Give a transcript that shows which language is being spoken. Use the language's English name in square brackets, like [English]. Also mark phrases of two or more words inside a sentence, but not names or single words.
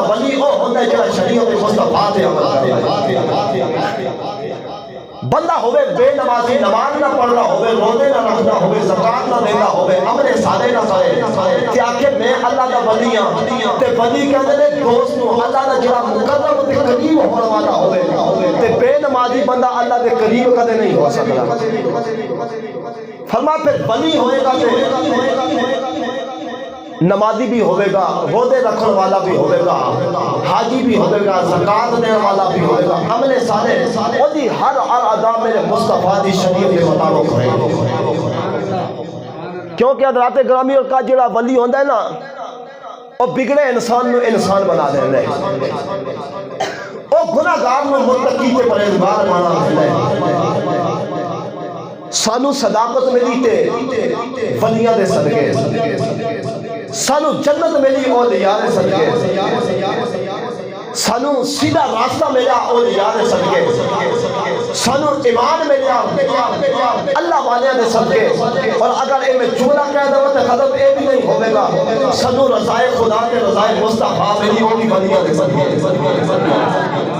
[Punjabi] ولی وہ ہوتا ہے جڑا شریعت مصطفیٰ تے عمل کرے۔ بندہ ہوئے بے نمازی، نماز نہ پڑھنا ہوئے، روزے نہ رکھنا ہوئے، زکات نہ دینا ہوئے، عمل صالح نہ کرے، کہ آخر میں اللہ دا ولی ہاں، تے ولی کہتے ہیں دوست نو اللہ دا جڑا مقرب تے قریب ہونے والا ہوئے، تے بے نمازی بندہ اللہ دے قریب کدے نہیں ہو سکتا۔ فرما پھر ولی ہوئے گا تے نمازی بھی ہوئے گا، روزے رکھن والا بھی ہوئے گا، حاجی بھی ہوئے گا، زکات دینے والا بھی ہوئے گا، عمل صالح اور دی ہر ادا میرے مصطفیٰ دی شریعت کے مطابق ہوئے گا۔ کیونکہ حضرات گرامی اور کا جڑا ولی ہوندہ ہے نا، وہ بگڑے انسان نو انسان بنا دے لے، وہ گناہگار نو متقی تے پرہیزگار بنا دے لے۔ سانو صداقت ملی تے ولیاں دے صدقے، سانو جنت ملی اولیاء دے صدقے، سانو سیدھا راستہ ملا اولیاء دے صدقے، سانو ایمان ملا اللہ والیاں دے صدقے۔ اور اگر اے میں جملہ کہہ دوں تو خطب اے بھی نہیں ہوئے گا، سانو رضائے خدا تے رضائے مصطفیٰ ملی ہوگی ولیاں دے صدقے۔